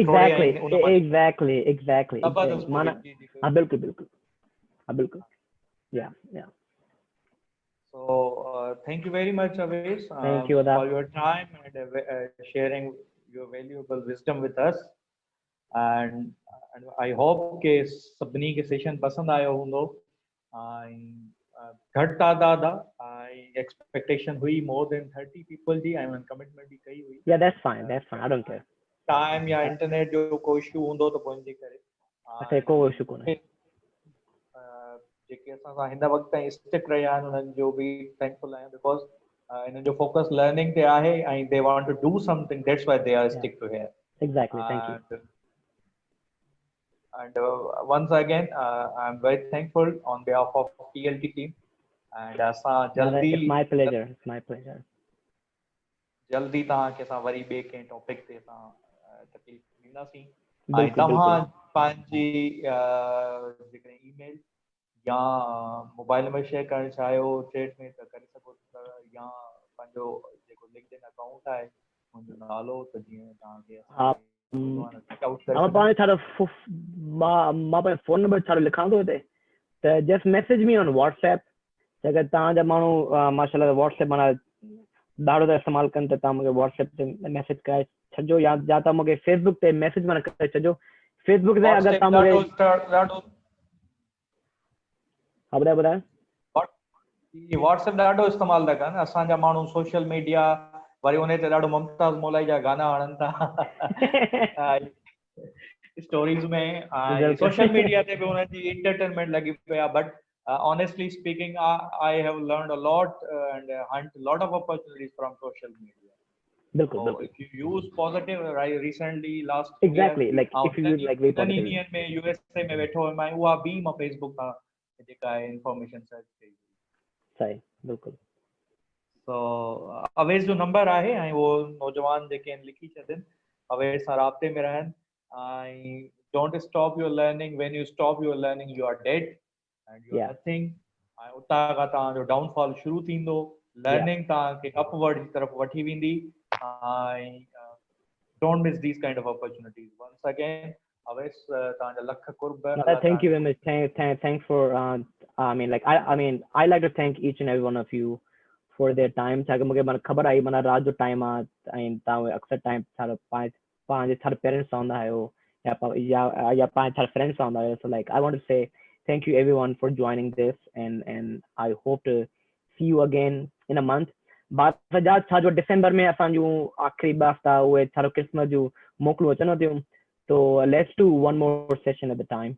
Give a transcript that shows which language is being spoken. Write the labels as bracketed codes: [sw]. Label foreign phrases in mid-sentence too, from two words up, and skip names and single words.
[sd] एग्जैक्टली माना हां बिल्कुल yeah [en] so thank you very much Avesh thank you for your time and sharing your valuable wisdom with us and I hope [sd] के सभिनी के सेशन पसंद आयो हूंदो घट तादाद आई एक्सपेक्टेशन हुई [en] more than 30 people [sd] जी आई कमिटमेंट भी कई हुई [en] yeah that's fine I don't care [sd] टाइम या इंटरनेट जो कोई इशू हूंदो त पोइ इनजे करे अच्छा को इशू कोन्हे जेके असां सां हिन वक़्त ताईं स्टिक रहिया आहिनि उन्हनि जो बि थैंकफुल आहियां बिकॉज़ इन्हनि जो फोकस लर्निंग ते आहे ऐं [en] they want to do something that's why they are stick to here exactly thank you and once again I'm very thankful on behalf of TLT team and [sd] असां जल्दी [en] it's my pleasure [sd] जल्दी तव्हांखे असां वरी ॿिए कंहिं टॉपिक ते असां तकलीफ़ ॾींदासीं बिल्कुलु तव्हां बिल्कुलु पंहिंजी जेकॾहिं ईमेल या [en] mobile number share [sd] करणु चाहियो चैट में त करे सघो था, या पंहिंजो जेको [en] LinkedIn account [sd] आहे मुंहिंजो नालो त जीअं तव्हांखे हा आउट करे मां सघां। पाण छाड़ो मां पंहिंजो [en] phone number [sd] छाड़ो लिखां थो हिते त [en] just message me on WhatsApp. [sd] अगरि तव्हांजा माण्हू माशाल्लाह व्हाट्सएप माना ॾाढो था इस्तेमालु कनि त तव्हां मूंखे व्हाट्सएप ते मैसेज कराए छॾिजो, या तव्हां मूंखे फेसबुक ते मैसेज माना करे छॾिजो। फेसबुक ते अगरि तव्हां मूंखे हा ॿुधायो व्हाट्सएप ॾाढो इस्तेमालु था कनि असांजा माण्हू [en] social media, [sd] वरी उन ते ॾाढो मुमताज़ मौलाई जा गाना हणनि था स्टोरीज़ में, [en] social media [sd] ते बि उनजी एंटरटेनमेंट लॻी पिया। [en] बट honestly speaking, I have learned a lot and hunt a lot of opportunities from social media. [sd] बिल्कुलु [en] So [sd] बिल्कुलु [en] if you use positive, right? Recently, last 2 Exactly, years, like if you use like very positive. [sd] ॾींहंनि में USA में वेठो हुयुमि ऐं उहा बि मां फेसबुक तां जेका आहे [en] information search [sd] कई। सही बिल्कुलु। So अवेज़ जो नंबर आहे ऐं उहो नौजवान जेके आहिनि लिखी छॾनि, अवेज़ सां राब्ते में रहनि ऐं [en] don't stop your learning. When you stop your learning, you are dead and you are Yeah. nothing. [sd] ऐं उतां खां तव्हांजो डाउनफॉल शुरू थींदो। लर्निंग तव्हांखे अपवर्ड जी तरफ़ वठी वेंदी ऐं [en] don't miss these kind of opportunities. Once again, [sd] अवेज़ तव्हांजा लख कुर्ब। [en] Thank you very much. Thanks for I mean like I mean I like to thank each and every one of you for their time. [sd] छाकाणि मूंखे माना ख़बर आई माना राति जो टाइम आहे ऐं तव्हां अक्सर टाइम छा पंहिंजे छा पेरेंट्स सां हूंदा आहियो या पंहिंजे छा फ्रेंड्स सां हूंदा आहियो। [en] So like I want to say thank you everyone for joining this and I hope to see you again in a month. [sd] बात छा जो डिसेंबर में असांजूं आख़िरी ॿ हफ़्ता उहे छा क्रिसमस जूं मोकलूं अचनि थियूं, [en] so let's do one more session at the time.